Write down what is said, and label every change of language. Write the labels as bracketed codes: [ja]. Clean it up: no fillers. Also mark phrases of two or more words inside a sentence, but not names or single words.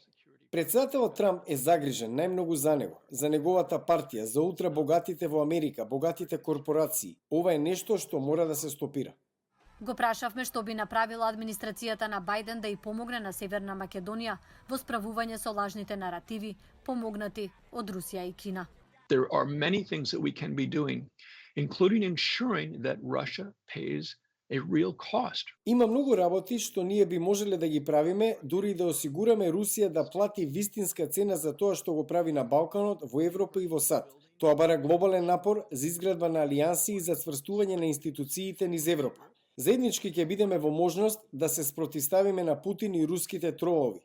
[mk] Председателот Трамп е загрижен најмногу за него, за неговата партија, за утре богатите во Америка, богатите корпорации. Ова е нешто што мора да се стопира. Го прашавме што би направила администрацијата на Бајден да ја помогне на Северна Македонија во справување со лажните наративи, помогнати од Русија и Кина. [en] There are many things that we can be doing, including ensuring that Russia pays a real cost. [mk] Има многу работи што ние би можеле да ги правиме, дури да осигураме Русија да плати вистинска цена за тоа што го прави на Балканот, во Европа и во САД. Тоа бара глобален напор за изградба на алијанси и за цврстување на институциите низ Европа. Заеднички ќе бидеме во можност да се спротивставиме на Путин и руските тролови.